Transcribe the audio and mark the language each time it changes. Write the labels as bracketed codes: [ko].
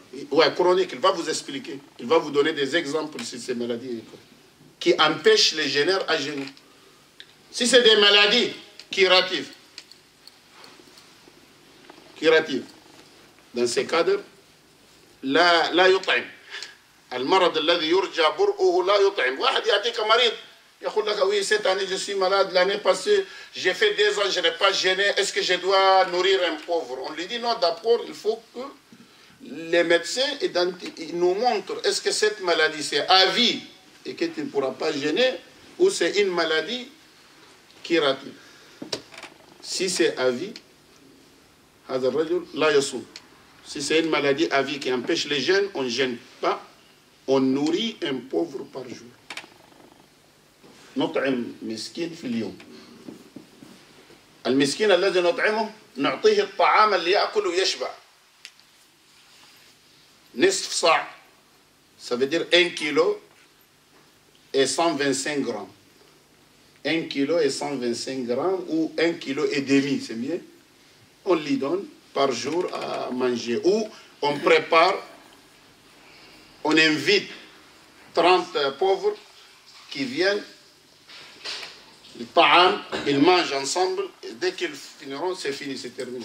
[fr] Ouais, chroniques, il va vous expliquer. Il va vous donner des exemples sur ces maladies qui empêchent les jeûneurs à jeûner. Si c'est des maladies curatives, dans ces cadres, [ar] لا يطعم. المرض الذي يرجى برؤه لا يطعم. واحد يأتيك مريض يقول لك [fr] oui cette année je suis malade, l'année passée j'ai fait 2 ans je n'ai pas jeûné, est-ce que je dois nourrir un pauvre? On lui dit non, d'abord il faut que les médecins nous montrent est-ce que cette maladie c'est à vie et que tu ne pourras pas jeûner ou c'est une maladie curative. Si c'est à vie, [ar] هذا الرجل لا يصوم. [fr] Si c'est une maladie à vie qui empêche les jeûnes, on ne jeûne pas, on nourrit un pauvre par jour. [ar] نطعم مسكين في اليوم. المسكين الذي نطعمه نعطيه الطعام اللي يأكل ويشبع. نصف صاع. [fr] Ça veut dire 1 kilo et 125 grammes. 1 kilo et 125 grammes ou 1 kilo et demi, c'est mieux. On lui donne par jour à manger. Ou on prépare, on invite 30 pauvres qui viennent, le ta'am, ils mangent ensemble, et dès qu'ils finiront, c'est fini, c'est terminé.